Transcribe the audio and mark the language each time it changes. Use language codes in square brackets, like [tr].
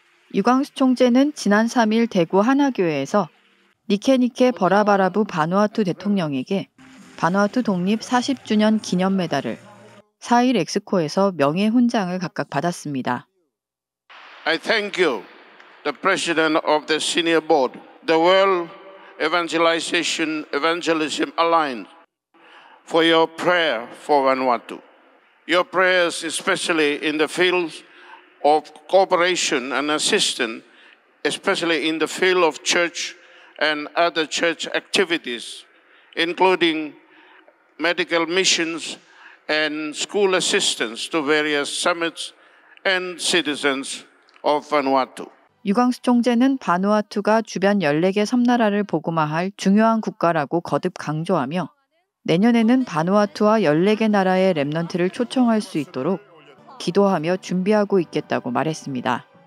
[ko] 류광수 총재는 지난 3일 대구 하나교회에서 니케니케 버라바라부 바누아투 대통령에게 바누아투 독립 40주년 기념 메달을, 4일 엑스코에서 명예훈장을 각각 받았습니다. [en] I thank you, the President of the Senior Board, the World Evangelism Alliance, for your prayer for Vanuatu. Your prayers, especially in the fields of cooperation and assistance, especially in the field of church and other church activities, including medical missions and school assistance to various summits and citizens of Vanuatu. [ko] 류광수 총재는 바누아투가 주변 14개 섬나라를 복음화할 중요한 국가라고 거듭 강조하며 내년에는 바누아투와 14개 나라의 렘넌트를 초청할 수 있도록 기도하며 준비하고 있겠다고 말했습니다.